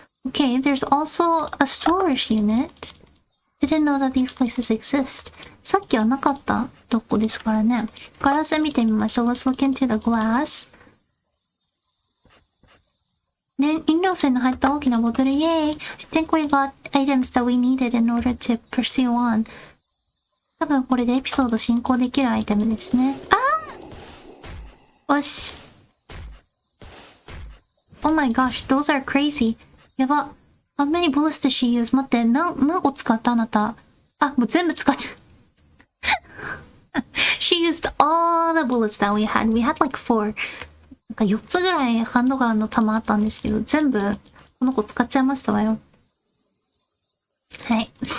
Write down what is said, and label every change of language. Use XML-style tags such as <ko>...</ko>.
<en>Okay, there's also a storage unit. Didn't know that these places exist.</en> <ja>さっきはなかったとこですからね。ガラス見てみましょう。</ja> <en>Let's look into the glass.</en> <ja>ね、飲料水の入った大きなボトル。</ja> <en>Yay! I think we got items that we needed in order to pursue on.</en> <ja>多分これでエピソード進行できるアイテムですね。よし。</ja> <en>Oh my gosh, those are crazy.</en> <ja>やば。</ja> <en>How many bullets did she use?</en> <ja>待って、何個使ったあなた。もう全部使っちゃう。</ja> <en>She used all the bullets that we had. We had like 4.</en> <ja>なんか4つぐらいハンドガンの弾あったんですけど、全部この子使っちゃいましたわよ。はい。</ja>